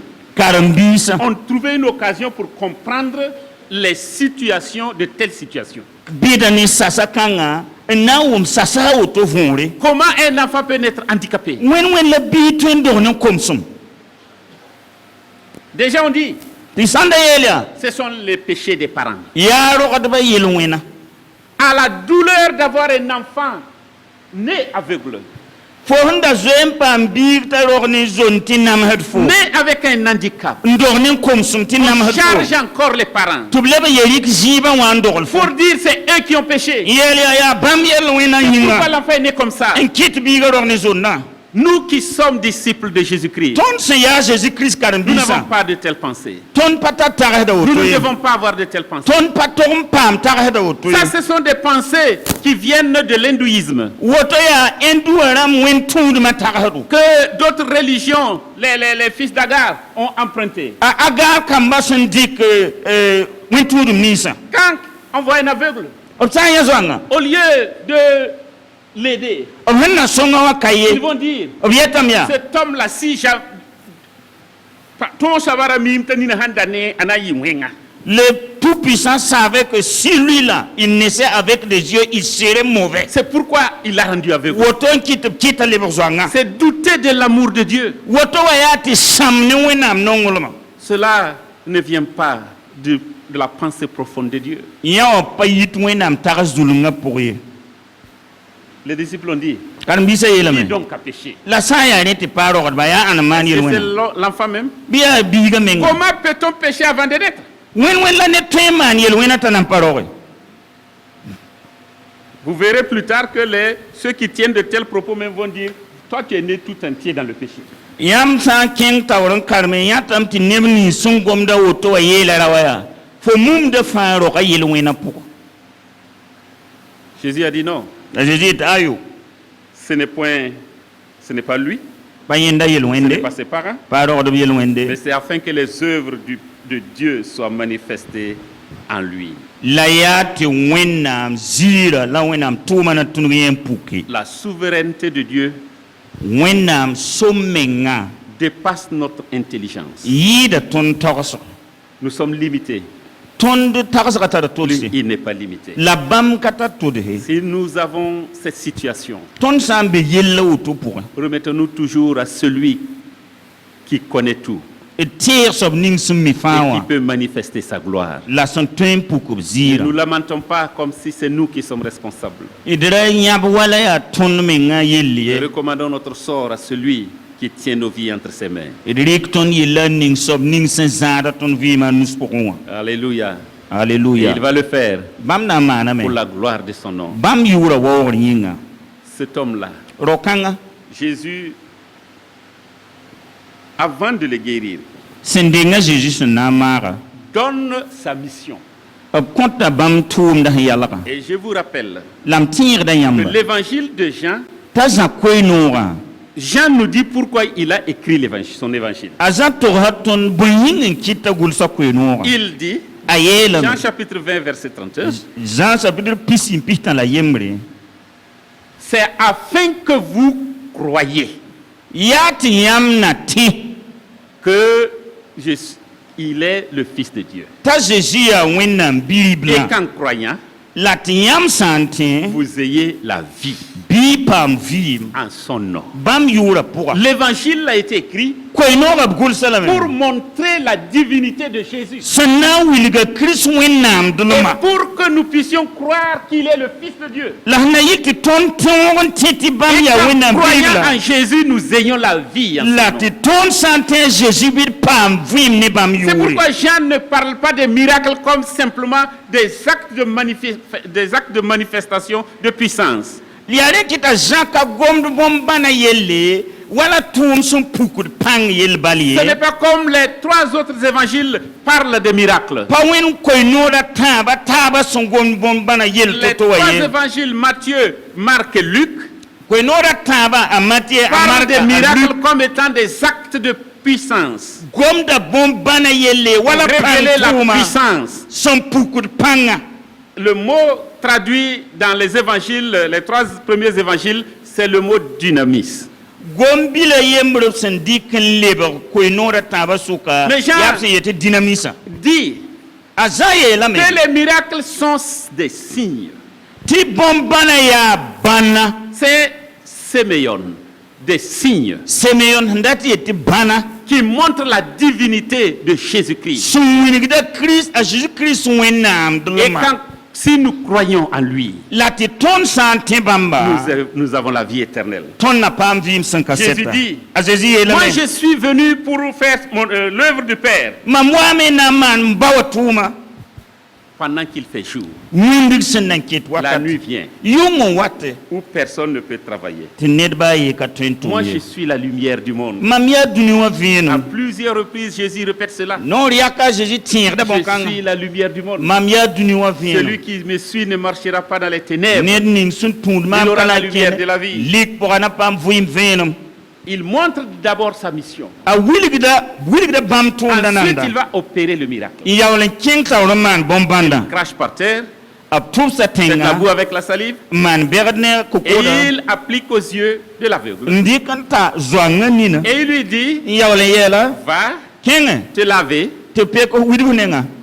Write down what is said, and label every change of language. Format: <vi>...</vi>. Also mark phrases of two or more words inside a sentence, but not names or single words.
<mos>karen-biisã</mos> <fr>ont trouvé une occasion pour comprendre les situations de telles situations.</fr> <mos>bɩda ne sasa kãngã n na n wʋm sasa a woto võore</mos> <fr>Comment un enfant peut naître handicapé?</fr> <mos>wẽn la bii tõe n dog ne n komsem</mos> <fr>Déjà on dit,</fr> <mos>tɩ sãn da yeel yaa</mos> <fr>ce sont les péchés des parents.</fr> <mos>yaa rogdbã yel wẽna</mos> <fr>À la douleur d'avoir un enfant né aveugle,</fr> <mos>fo sẽn da zoe n paam biig t'a rog ne zond tɩ namsd fo</mos> <fr>né avec un handicap,</fr> <mos>n dog ne n komsem tɩ</mos> <fr>on</fr> <mos>namsd</mos> <fr>charge</fr> <mos>fo</mos> <fr>encore les parents</fr> <mos>tɩ b leb n ye rɩk zɩɩbã wã n dogl fo</mos> <fr>pour dire c'est eux qui ont péché.</fr> <mos>yeel yaa bãmb yell wẽna</mos> <fr>Pourquoi</fr> <mos>yĩnga</mos> <fr>l'enfant est né comme ça?</fr> <mos>n kɩt biigã rog ne zondã</mos> <fr>Nous qui sommes disciples de Jésus-Christ,</fr> <mos>tõnd sẽn yaa Jésus-Christ</mos> <fr>nous n'avons</fr> <mos>karen-biisã</mos> <fr>pas de telles pensées.</fr> <mos>tõnd pa tar tagsda</mos> <fr>Nous</fr> <mos>woto ne ye</mos> <fr>devons pas avoir de telles pensées.</fr> <mos>tõnd pa tog n paam tagsda woto ye</mos> <fr>Ça, ce sont des pensées qui viennent de l'hindouisme,</fr> <mos>woto yaa ẽn-duã rãmb wẽn tũudmã tagsdo</mos> <fr>que d'autres religions, les fils d'Agar, ont emprunté.</fr> <mos>a agaar kambã sẽn dɩk wẽn tũudum ninsã</mos> <fr>Quand on voit un aveugle,</fr> <mos>b sã n yã zoangã</mos> <fr>au lieu de l'aider,</fr> <mos>b sẽn na sõnga wã ka ye</mos> <fr>ils vont dire,</fr> <mos>b yetame yaa</mos> <fr>cet homme-là, si ton sabara mim tanina handane anayi wenga. le Tout-Puissant savait que si lui-là, il naissait avec des yeux, il serait mauvais. C'est pourquoi il l'a rendu aveugle.</fr> <mos>Woto n kɩt b kɩta lebg zoangã</mos> <fr>C'est douter de l'amour de Dieu.</fr> <mos>woto wa yaa tɩ sãm ne wẽnnaam nonglmã</mos> <fr>Cela ne vient pas de la pensée profonde de Dieu.</fr> <mos>ya pa yit wẽnnaam tag zulunga pʋgẽ ye</mos> <fr>Les disciples ont dit,</fr> <mos>karen-biisã</mos> <fr>qui</fr> <mos>yeelame</mos> <fr>donc a péché?</fr> <mos>la sã n yaa rẽ tɩ paa rogdba yaa ãn maan</mos> <fr>Et</fr> <mos>yel</mos> <fr>c'est</fr> <mos>wẽnnaam</mos> <fr>l'enfant même.</fr> <mos>bɩ yaa biiga menga</mos> <fr>Comment peut-on pécher avant de naître?</fr> <mos>wẽn la ned tõe n maan yel wẽna t'a nan pa roge</mos> <fr>Vous verrez plus tard que ceux qui tiennent de tels propos même vont dire, toi tu es né tout entier dans le péché.</fr> <mos>yãmb sã n kẽng taoor n karme yãtame tɩ neb nins sẽn gomda woto wã yeela ra wa yaa fo mumda fãa roga yel wẽna pʋgẽ</mos> <fr>Jésus a dit non,</fr> <mos>la Jésus yetɩ ayo</mos> <fr>ce n'est pas lui,</fr> <mos>pa yẽnda yel</mos> <fr>ce n'est</fr> <mos>wẽnde</mos> <fr>pas ses parents,</fr> <mos>pa rogdb yel wẽnde</mos> <fr>mais c'est afin que les œuvres de Dieu soient manifestées en lui.</fr> <mos>la yaa tɩ wẽnnaam ziira la wẽnnaam tʋʋma na tõnug yẽ n puke</mos> <fr>La souveraineté de Dieu</fr> <mos>wẽnnaam som-menga</mos> <fr>dépasse notre intelligence.</fr> <mos>yɩɩda tõnd tagsg</mos> <fr>Nous sommes limités.</fr> <mos>tõnd tagsga tara tʋlse</mos> <fr>Lui, il n'est pas limité.</fr> <mos>la bãmb ka tar tʋdse</mos> <fr>Si nous avons cette situation,</fr> <mos>tõnd sã n be yella woto pʋgẽ</mos> <fr>remettons-nous toujours à celui qui connaît tout</fr> <mos>d teeg soab ning sẽn mi fãa</mos> <fr>et</fr> <mos>wã</mos> <fr>qui peut manifester sa gloire.</fr> <mos>la sẽn tõe n puk b</mos> <fr>Ne</fr> <mos>ziirã</mos> <fr>nous lamentons pas comme si c'est nous qui sommes responsables.</fr> <mos>d ra yãb wala yaa tõnd menga yell</mos> <fr>Nous</fr> <mos>ye</mos> <fr>recommandons notre sort à celui qui tient nos vies entre ses mains.</fr> <mos>d rɩk tõnd yella n ning soab ning sẽn zãada tõnd vɩɩmã nus pʋgẽ wã</mos> <fr>Alléluia. Et</fr> <mos>alleluya</mos> <fr>il va le faire</fr> <mos>bãmb na n maaname</mos> <fr>pour la gloire de son nom.</fr> <mos>bãmb yʋʋra waoogr yĩnga</mos> <fr>Cet homme-là,</fr> <mos>ro-kãngã</mos> <fr>Jésus, avant de le guérir,</fr> <mos>sẽn denga Zeezi sẽn na n maaga</mos> <fr>donne sa mission.</fr> <mos>b kõta bãmb tʋʋmda sẽn yalga</mos> <fr>Et je vous rappelle</fr> <mos>la m tẽegda</mos> <fr>que</fr> <mos>yãmba</mos> <fr>l'évangile de Jean,</fr> <mos>t'a zã koe-noogã</mos> <fr>Jean nous dit pourquoi il a écrit son évangile.</fr> <mos>a zã togsa tõnd bõe yĩng n kɩta gʋlsa koe-noogã</mos> <fr>Il dit,</fr> <mos>a yeelame</mos> <fr>Jean chapitre 20, verset 31,</fr> <mos>Jean chapitre pis n pis tã la yembre</mos> <fr>c'est afin que vous croyiez</fr> <mos>yaa tɩ yãmb na tẽ</mos> <fr>que il est le Fils de Dieu.</fr> <mos>t'a Zeezi yaa wẽnnaam</mos> <fr>Et</fr> <mos>bi-blã</mos> <fr>qu'en croyant,</fr> <mos>la tɩ yãmb sã n tẽ</mos> <fr>vous ayez la vie</fr> <mos>bɩ paam vɩɩm</mos> <fr>en son nom.</fr> <mos>bãmb yʋʋra pʋga</mos> <fr>L'évangile a été écrit</fr> <mos>koe-noogã b gʋlsa lame</mos> <fr>pour montrer la divinité de Jésus.</fr> <mos>sẽn na n wilga Kirist wẽnnaam</mos> <fr>Et</fr> <mos>dʋlma</mos> <fr>pour que nous puissions croire qu'il est le Fils de Dieu.</fr> <mos>la sẽn na yɩ tɩ tõnd tõog n tẽ tɩ bãmb</mos> <fr>Et</fr> <mos>yaa</mos> <fr>qu'en</fr> <mos>wẽnnaam</mos> <fr>croyant</fr> <mos>biiblã</mos> <fr>en Jésus, nous ayons la vie en son</fr> <mos>la</mos> <fr>nom.</fr> <mos>tɩ tõnd sã n tẽ Zeezi bɩ d paam vɩɩm ne bãmb</mos> <fr>C'est</fr> <mos>yʋʋre</mos> <fr>pourquoi Jean ne parle pas des miracles comme simplement des actes de manifestation de puissance.</fr> <mos>yaa rẽ kɩ t'a Zã ka gomd bõn-bãna yelle wala tʋʋm sẽn pukd pãng yell bal ye</mos> <fr>Ce n'est pas comme les trois autres évangiles parlent de miracles.</fr> <mos>pa wẽnd koe-noodã tãabã taabã sẽn gomd bõn-bãna yell</mos> <fr>Les</fr> <mos>to-to wa</mos> <fr>trois</fr> <mos>ye</mos> <fr>évangiles, Matthieu, Marc et Luc,</fr> <mos>koe-noodã tãabã a Matɩ a</mos> <fr>parlent</fr> <mos>Mark</mos> <fr>des</fr> <mos>a Luk</mos> <fr>miracles comme étant des actes de puissance.</fr> <mos>gomda bõn-bãna yelle wala</mos> <fr>Révéler la</fr> <mos>pãng tʋʋma</mos> <fr>puissance.</fr> <mos>sẽn pukd pãnga</mos> <fr>Le mot traduit dans les évangiles, les trois premiers évangiles, c'est le mot dynamis.</fr> <mos>gom-bila yembr b sẽn dɩk n lebg koe-noodã tãabã sʋka</mos> <fr>Mais Jean-</fr> <mos>yaa b sẽn yetɩ dĩnamisã</mos> <fr>Dit</fr> <mos>a Zã yeelame</mos> <fr>que les miracles sont des signes.</fr> <mos>tɩ bõn-bãna yaa bãna</mos> <fr>C'est séméon, des signes</fr> <mos>Simeon sẽn dat yetɩ bãna</mos> <fr>qui montrent la divinité de Jésus-Christ.</fr> <mos>sẽn wilgda Kirist a Zeezi-Kirist wẽnnaam</mos> <fr>Et</fr> <mos>dʋlma</mos> <fr>si nous croyons en lui,</fr> <mos>la tɩ tõnd sã n tẽ bãmba</mos> <fr>nous avons la vie éternelle.</fr> <mos>tõnd na paam vɩɩm sẽn ka</mos> <fr>Jésus</fr> <mos>sɛta</mos> <fr>dit,</fr> <mos>a Zeezi</mos> <fr>Moi,</fr> <mos>yeelame</mos> <fr>je suis venu pour faire l'œuvre du Père</fr> <mos>mam waame na n maan n ba wa tʋʋma</mos> <fr>pendant qu'il fait jour.</fr> <mos>wĩndg sẽn na n ket</mos> <fr>La</fr> <mos>wakat</mos> <fr>nuit vient</fr> <mos>yʋng n wate</mos> <fr>où personne ne peut travailler.</fr> <mos>tɩ ned baa ye ka tõe n</mos> <fr>Moi,</fr> <mos>tʋʋm</mos> <fr>je</fr> <mos>ye</mos> <fr>suis la lumière du monde.</fr> <mos>mam yaa dũni wã</mos> <fr>À</fr> <mos>vẽenem</mos> <fr>plusieurs reprises, Jésus répète cela.</fr> <mos>noor yaka a Zeezi tẽegda</mos> <fr>Je suis</fr> <mos>bõn-kãngã</mos> <fr>la lumière du monde.</fr> <mos>mam yaa dũni wã</mos> <fr>Celui</fr> <mos>vẽenem</mos> <fr>qui me suit ne marchera pas dans les ténèbres.</fr> <mos>ned ning sẽn tũud</mos> <fr>Il</fr> <mos>maam</mos> <fr>aura</fr> <mos>ka</mos> <fr>la</fr> <mos>na</mos> <fr>lumière de la</fr> <mos>kẽne</mos> <fr>vie.</fr> <mos>lik pʋga na paam vɩɩm vẽenem</mos> <fr>Il montre d'abord sa mission.</fr> <mos>a wilgda bãmb tʋʋmda</mos> <fr>Ensuite,</fr> <mos>nanda</mos> <fr>il va opérer le miracle.</fr> <mos>n yaool n kẽng taoor n maan bõn-bãndã</mos> <fr>Crache par terre,</fr> <mos>b tʋbsa</mos> <fr>fait</fr> <mos>tẽnga</mos> <fr>la boue avec la salive,</fr> <mos>n maan bɛgd ne kokoda</mos> <fr>et il applique aux yeux de l'aveugle.</fr> <mos>n dɩk n ta zoangã nina</mos> <fr>Et il lui dit,</fr> <mos>n yaool n yɛɛla</mos> <fr>va</fr> <mos>kẽngẽ</mos> <fr>te laver</fr> <mos>tɩ pek widg nenga</mos>